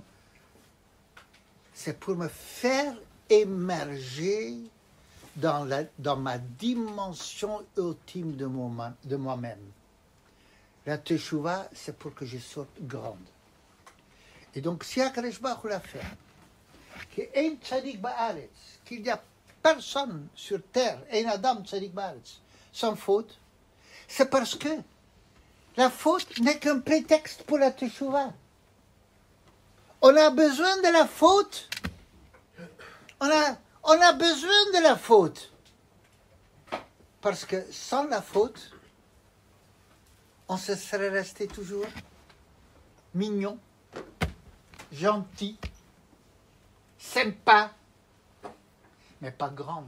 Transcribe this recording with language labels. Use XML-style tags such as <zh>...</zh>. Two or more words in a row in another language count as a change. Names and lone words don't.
<fr>C'est pour me faire émerger dans ma dimension ultime de moi-même. La teshuva, c'est pour que je sorte grande. Et donc, si</fr> <he>הקדוש ברוך הוא</he> <fr>l'a fait, qu'il n'y a personne sur terre, un</fr> <he>אדם צדיק בארץ,</he> <fr>sans faute, c'est parce que la faute n'est qu'un prétexte pour la teshuva. On a besoin de la faute. On a besoin de la faute. Parce que sans la faute, on se serait resté toujours mignon, gentil, sympa, mais pas grande.</fr>